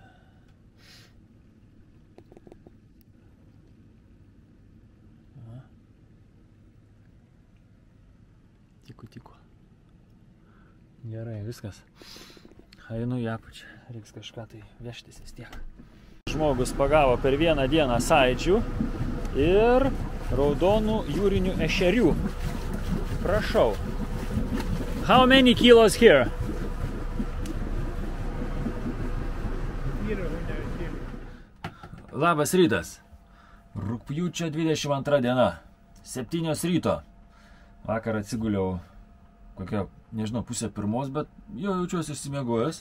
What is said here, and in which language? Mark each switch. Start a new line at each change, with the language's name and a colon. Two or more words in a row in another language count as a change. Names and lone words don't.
Lithuanian: Tiko. Gerai, viskas. Einu į apačią. Reiks kažką tai vežtis vis tiek. Žmogus pagavo per vieną dieną saidžių ir raudonų jūrinių ešerių. Prašau.
English: How many kilos here?
Lithuanian: Labas rytas. Rugpjūčio 22 diena. 7 ryto. Vakar atsiguliau kokią, nežinau, pusę pirmos, bet jau jaučiuosi išsimiegojęs.